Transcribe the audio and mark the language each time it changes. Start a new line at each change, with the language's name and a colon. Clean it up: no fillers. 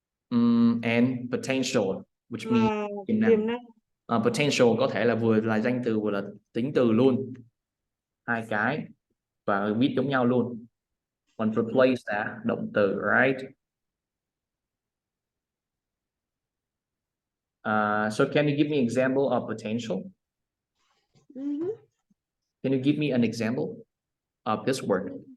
English: And potential, which means
Vietnamese: tiềm năng. Potential có thể là vừa là danh từ vừa là tính từ luôn, hai cái và viết giống nhau luôn. Còn replace là động từ,
English: right? So can you give me an example of potential? Can you give me an example of this word?